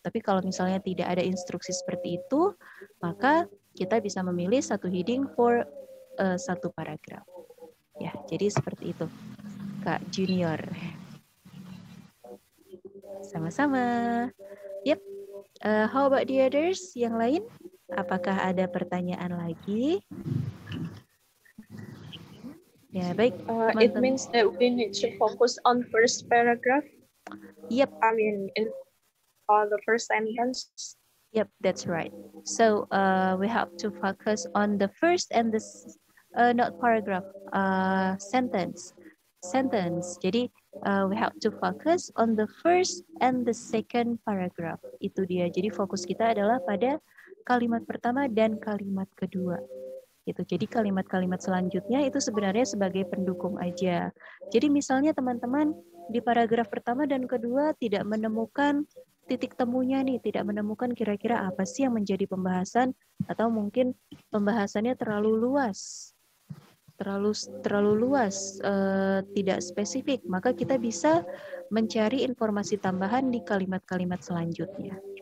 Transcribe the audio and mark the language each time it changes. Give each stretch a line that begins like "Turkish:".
Indonesian: Tapi kalau misalnya tidak ada instruksi seperti itu, maka kita bisa memilih 1 heading for 1 paragraf. Ya, jadi seperti itu, Kak Junior. Sama-sama.
English: Yep. How about the others?
Indonesian: Yang lain? Apakah ada pertanyaan lagi? Ya, baik.
English: It means that we need to focus on first paragraph. Yep. I mean, in the first sentence. Yep, that's right. So we have to focus on the first and the not paragraph, sentence.
Indonesian: Jadi
English: we have to focus on the first and the second paragraph.
Indonesian: Itu dia. Jadi fokus kita adalah pada kalimat pertama dan kalimat kedua. Gitu. Jadi kalimat-kalimat selanjutnya itu sebenarnya sebagai pendukung aja. Jadi misalnya teman-teman di paragraf pertama dan kedua tidak menemukan titik temunya nih, tidak menemukan kira-kira apa sih yang menjadi pembahasan, atau mungkin pembahasannya terlalu luas, tidak spesifik, maka kita bisa mencari informasi tambahan di kalimat-kalimat selanjutnya.